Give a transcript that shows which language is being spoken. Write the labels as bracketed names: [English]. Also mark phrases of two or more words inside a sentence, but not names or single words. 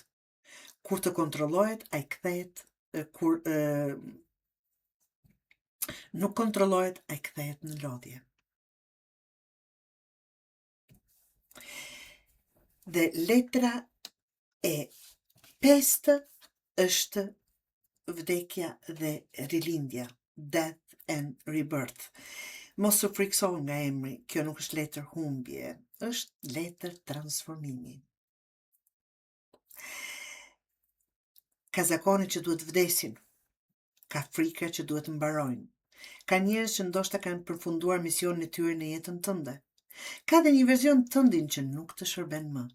[Albanian] Kur të kontrollohet, ai kthehet nuk kontrollohet, ai kthehet në lodhje. Dhe letra e 5 është vdekja dhe rilindja, [English] death and rebirth. [Albanian] Mos u frikso nga emri, kjo nuk është letër humbje, është letër transformimi. Ka zakone që duhet vdesin, ka frika që duhet mbarojnë, ka njerëz që ndoshta kanë përfunduar misionin e tyre në jetën tënde, ka dhe një verzion tëndin që nuk të shërben më.